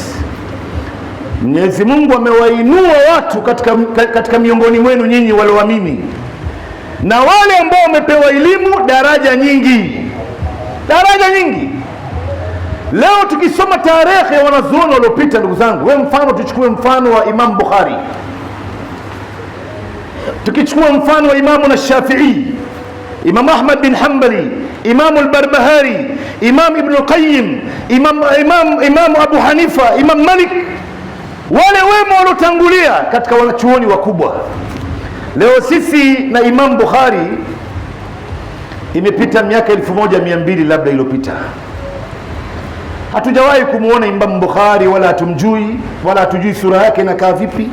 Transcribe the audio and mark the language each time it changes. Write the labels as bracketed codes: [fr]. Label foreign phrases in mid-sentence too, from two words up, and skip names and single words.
[sw] Mwenyezi Mungu amewainua watu katika miongoni mwenu nyinyi walioamini, na wale ambao wamepewa elimu daraja nyingi, daraja nyingi. Leo tukisoma tarehe ya wanazuoni waliopita ndugu zangu, wewe mfano, tuchukue mfano wa Imam Bukhari, tukichukua mfano wa Imamu Shafi'i, Imam Ahmad bin Hanbali, Imam al-Barbahari, Imam Ibn Qayyim, Imam Abu Hanifa, Imam Malik, wale wema waliotangulia katika wanachuoni wakubwa. Leo sisi na Imam Bukhari imepita miaka 1200 labda iliyopita, hatujawahi kumuona Imam Bukhari, wala hatumjui, wala hatujui sura yake inakaa vipi.